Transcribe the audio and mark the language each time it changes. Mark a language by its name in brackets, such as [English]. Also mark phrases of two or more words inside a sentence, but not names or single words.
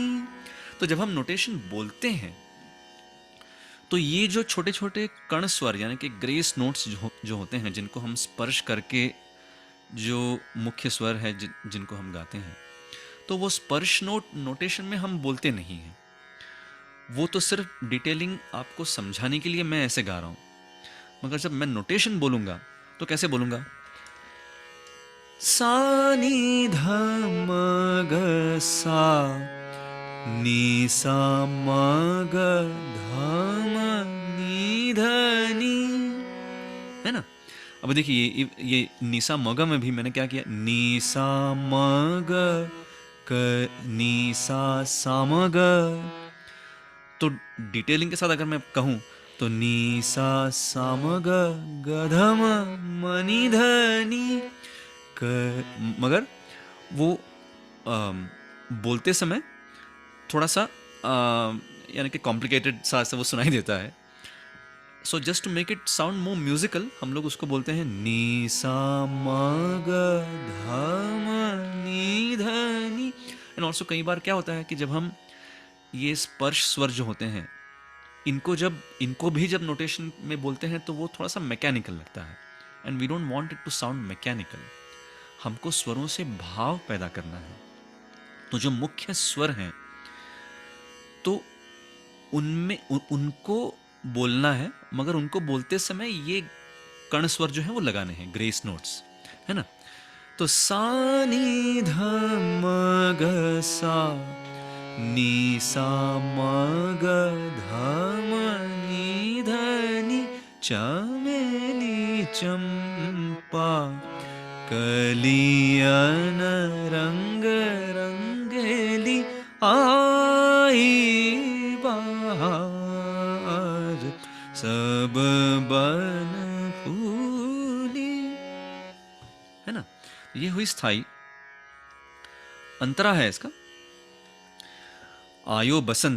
[Hindi] तो जब हम नोटेशन बोलते हैं तो ये जो छोटे छोटे कण स्वर यानी कि [English] grace notes [Hindi] जो होते हैं, जिनको हम स्पर्श करके जो मुख्य स्वर है जिनको हम गाते हैं, तो वो स्पर्श नोटेशन में हम बोलते नहीं हैं, वो तो सिर्फ डिटेलिंग आपको समझाने के लिए मैं ऐसे गा रहा हूं। मगर जब मैं नोटेशन बोलूंगा तो कैसे बोलूंगा? सा नी ध म ग सा, नी सा म ग ध म नी ध नी, है ना। अब देखिए ये नीसा मग में भी मैंने क्या किया? नीसा मग क नीसा सामग। तो डिटेलिंग के साथ अगर मैं कहूं तो नीसा सामग गधम मणिधनी क, मगर वो बोलते समय थोड़ा सा यानी कि कॉम्प्लिकेटेड सा वो सुनाई देता है। [English] So just to make it sound more musical [Hindi] हम लोग उसको बोलते हैं नी सा म ग ध म नी ध नी। [English] and also [Hindi] कई बार क्या होता है कि जब हम ये स्पर्श स्वर जो होते हैं, इनको भी जब नोटेशन में बोलते हैं तो वो थोड़ा सा मैकेनिकल लगता है, [English] And we don't want it to sound mechanical. [Hindi] हमको स्वरों से भाव पैदा करना है। तो जो मुख्य स्वर हैं तो उनमें उनको बोलना है, मगर उनको बोलते समय ये कण स्वर जो है वो लगाने हैं, [English] grace notes, [Hindi] है ना। तो सा नी ध म ग सा, नी सा म ग ध म नी ध नी, चमेली चंपा कलियन रंग रंगेली आई बहार सब बन फूली, है ना। ये हुई स्थाई। अंतरा है इसका आयो बसंत।